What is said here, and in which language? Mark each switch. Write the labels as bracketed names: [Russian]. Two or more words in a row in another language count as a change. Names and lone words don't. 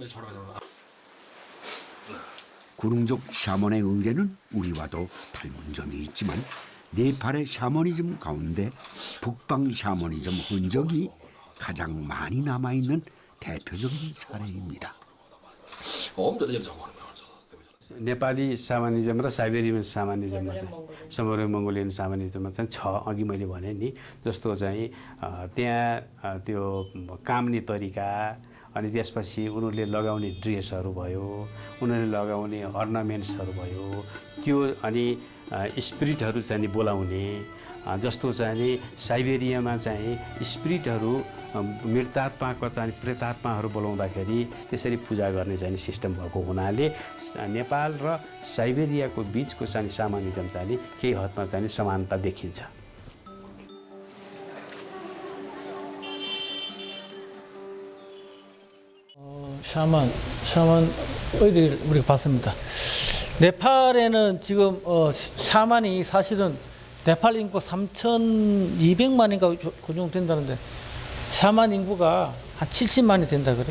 [Korean] 구릉족 샤먼의 의례는 우리와도 닮은 점이 있지만 네팔의 샤머니즘 가운데 북방 샤머니즘 흔적이 가장 많이 남아있는 대표적인 사례입니다. [Nepali] नेपाली सामानिजम र साइबेरियन सामानिजममा चाहिँ समोरियन मङ्गोलियन सामानिजममा चाहिँ छ अघि मैले भने नि जस्तो चाहिँ त्यहाँ त्यो काम्ने तरिका अनि त्यसपछि उनीहरूले लगाउने ड्रेसहरू भयो उनीहरूले लगाउने अर्नामेन्ट्सहरू भयो त्यो अनि स्पिरिटहरू चाहिँ बोलाउने जस्तो चाहिँ साइबेरियामा चाहिँ स्पिरिटहरू मृतात्माको चाहिँ प्रेतात्माहरू बोलाउँदाखेरि त्यसरी पूजा गर्ने चाहिँ सिस्टम भएको हुनाले नेपाल र साइबेरियाको बिचको चाहिँ सामानिजम चाहिँ केही हदमा चाहिँ समानता देखिन्छ। [Korean] 샤먼 의를 우리가 봤습니다. 네팔에는 지금 샤먼이 사실은 네팔 인구 3,200만인가 그 정도 된다는데 샤먼 인구가 한 70만이 된다 그래요.